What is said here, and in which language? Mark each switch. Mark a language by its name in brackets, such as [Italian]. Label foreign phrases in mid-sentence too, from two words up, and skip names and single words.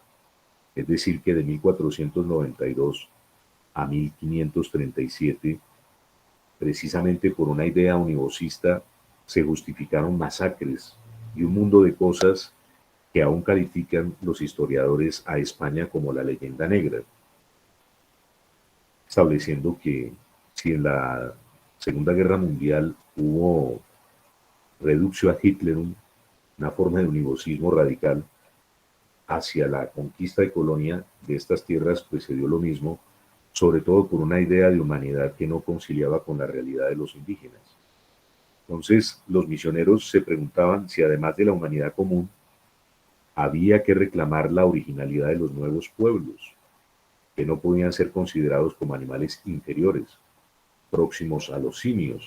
[Spanish] Es decir, que de 1492 a 1537, precisamente por una idea univocista, se justificaron masacres y un mundo de cosas que aún califican los historiadores a España como la leyenda negra, estableciendo que si en la Segunda Guerra Mundial hubo [Latin] reductio ad Hitlerum, [Spanish] una forma de univocismo radical, hacia la conquista y colonia de estas tierras, pues se dio lo mismo, sobre todo por una idea de humanidad que no conciliaba con la realidad de los indígenas. Entonces, los misioneros se preguntaban si además de la humanidad común, había que reclamar la originalidad de los nuevos pueblos, que no podían ser considerados como animales inferiores, próximos a los simios.